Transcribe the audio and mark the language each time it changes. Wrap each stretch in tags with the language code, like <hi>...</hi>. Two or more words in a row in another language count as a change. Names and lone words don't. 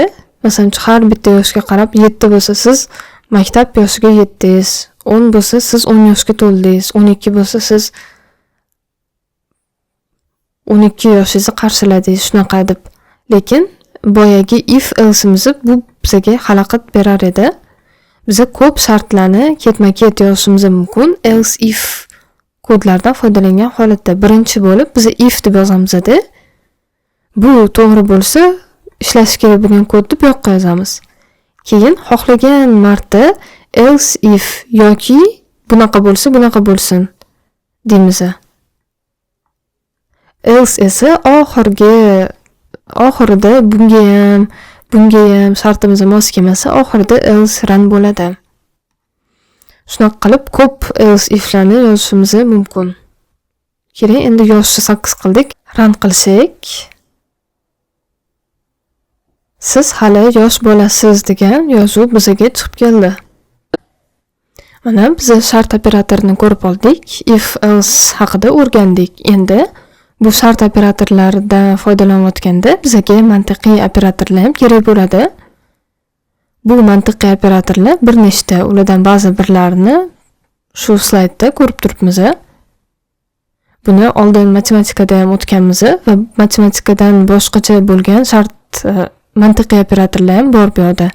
<uz>Masalan, har bitta yoshga qarab 7 bo'lsa siz maktab yoshiga yetdingiz, 10 bo'lsa siz 10 yoshga to'ldingiz, 12 bo'lsa siz 12 yoshingizni qarshiladingiz, shunaqa deb. Lekin boyagi</uz> <en>if else'imiz</en> <uz>bu bizga xalaqit berar edi. Biz ko'p shartlarni ketma-ket yozishimiz mumkin</uz> <en>else if</en> <uz>kodlardan foydalangan holatda. Birinchi bo'lib biz if deb yozamiz-da. Bu to'g'ri bo'lsa, ishlash kerak bo'lgan kodni bu yoqqa yozamiz. Keyin xohlagan marta</uz> <en>else if</en> <uz>yoki bunaqa bo'lsa, bunaqa bo'lsin deymiz. Else esa oxirida bunga ham shartimiz mos kelmasa, oxirida</uz> <en>else run</en> <uz>bo'ladi. Shunaqa qilib ko'p</uz> <en>else iflarni</en> <uz>yozishimiz mumkin. Keling, endi yoshni 8 qildik. Run qilsak, siz hali yosh bo'lasiz degan yozuv bizga chiqib keldi. Mana biz shart operatorini ko'rib oldik.</uz> <en>If else</en> <uz>haqida o'rgandik. Endi bu shart operatorlaridan foydalanayotganda bizga mantiqiy operatorlar ham kerak bo'ladi. Bu mantiqiy operatorlar bir nechta, ulardan ba'zi birlarini shu slaydda ko'rib turibmiz. Buni oldin matematikada ham o'tganmiz va matematikadan boshqacha bo'lgan shart mantiqiy operatorlar ham bor bu yerda.</uz>